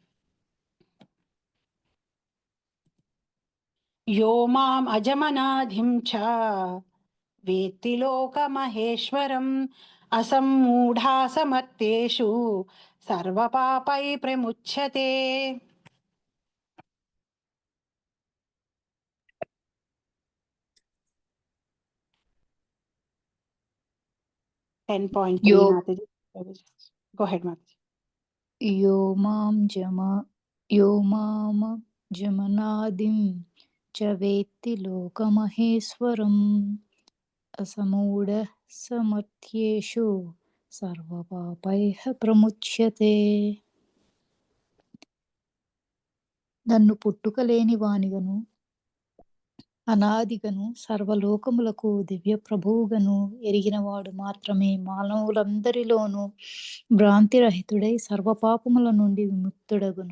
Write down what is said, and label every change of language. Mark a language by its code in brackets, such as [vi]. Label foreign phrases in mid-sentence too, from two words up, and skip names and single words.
[sa] యో మాం అజమనాధిం చ వేత్తి లోకమహేశ్వరం అసమ్మూఢా సమత్తేషు సర్వపాపై ప్రముచ్యతే. 10.3 यो [en] Mataji. Go ahead, Mataji. [sa] यो माम जमनादिं च वेत्ति लोकमहेश्वरम् असमूढः समर्थ्येषु సర్వపాపైః ప్రముచ్యతే. [te] నన్ను పుట్టుక లేని వానిగను అనాదిగను సర్వలోకములకు దివ్య ప్రభువుగను ఎరిగినవాడు మాత్రమే మానవులందరిలోనూ భ్రాంతిరహితుడై సర్వపాపముల నుండి విముక్తుడగును.